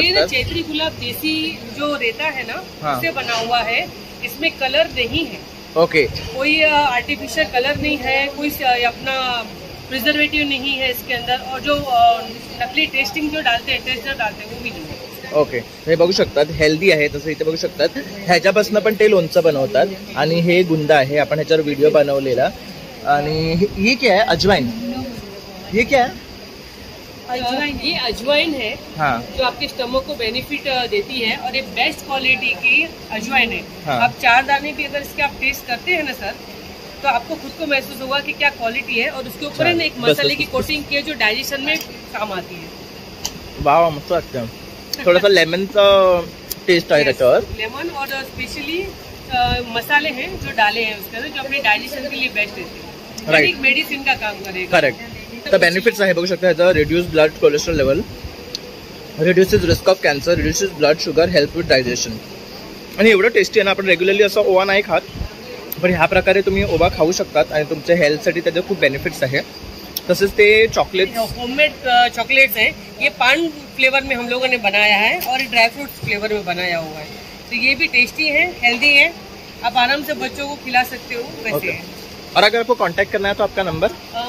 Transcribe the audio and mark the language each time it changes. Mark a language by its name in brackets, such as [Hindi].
[Marathi] शकतात. [Hindi] चैत्री गुलाब देसी जो रहता है ना, हाँ. उससे बना हुआ है. इसमें कलर नहीं है, [English] Okay. [Hindi] कोई आर्टिफिशियल कलर नहीं है, कोई अपना प्रिजर्वेटिव नहीं है इसके अंदर. और जो नकली टेस्टिंग जो डालते हैं, टेस्टर डालते हैं, वो भी नहीं है. [Marathi] ओके, हे बघू शकतात हेल्दी आहे. तसं इथे बघू शकतात ह्याच्यापासून पण ते लोणचं बनवतात. आणि हे गुंदा आहे, आपण ह्याच्यावर व्हिडिओ बनवलेला. [Hindi] आणि ये क्या है? अजवाइन. ये क्या है? ये अजवाइन है, हाँ. जो आपके स्टमक को बेनिफिट देती है और ये बेस्ट क्वालिटी की अजवाइन है. हाँ. आप 4 दाने भी अगर इसके आप टेस्ट करते हैं ना सर, तो आपको खुद को महसूस होगा कि क्या क्वालिटी है. और उसके ऊपर है ना एक मसाले की कोटिंग की है जो डाइजेशन में काम आती है. [Marathi] वाव, मस्त वाटतं. थोडासा लेमनचा टेस्ट आहे त्याच्यावर. [Hindi] लेमन और स्पेशली मसाले हैं जो डाले हैं उसके अंदर, जो अपने डाइजेशन के लिए बेस्ट रहते हैं. [English] Right. [Hindi] एक मेडिसिन का काम करेगा. [English] Correct. [Marathi] तर बेनिफिट्स आहे बघू शकता ह्याचा. [English] Reduce blood cholesterol level, reduces risk of cancer, reduces blood sugar, help with digestion. [Marathi] आणि एवढं टेस्टी आहे ना, आपण रेग्युलरली असा ओवा नाही खात, पण ह्या प्रकारे तुम्ही ओवा खाऊ शकतात आणि तुमच्या हेल्थसाठी त्याचे खूप बेनिफिट्स आहे. तसेच ते चॉकलेट [Hindi] होममेड चॉकलेट्स हैं. ये पान फ्लेवर में हम लोगों ने बनाया है और ड्राई फ्रूट्स फ्लेवर में बनाया हुआ है. तो ये भी टेस्टी है, हेल्दी है, आप आराम से बच्चों को खिला सकते हो वैसे. [English] Okay. [Hindi] और अगर आपको कांटेक्ट करना है तो आपका नंबर